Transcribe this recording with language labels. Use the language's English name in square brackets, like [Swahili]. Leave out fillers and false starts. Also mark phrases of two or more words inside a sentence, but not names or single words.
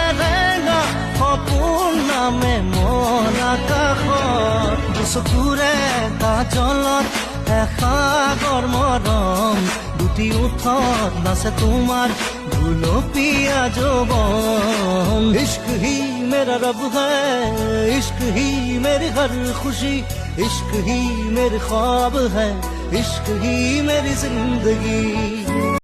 [Assamese] রেঙা সপোন নামে মৰা কাষত দুচকুৰে কাজলত এসাগৰ মৰম দুটি ওঠত নাচে তোমাৰ গুলপীয়া যৌৱন [Hindi] ইश्क ही मेरा रब है इश्क ही मेरी हर खुशी इश्क ही मेरे ख्वाब है इश्क ही मेरी जिंदगी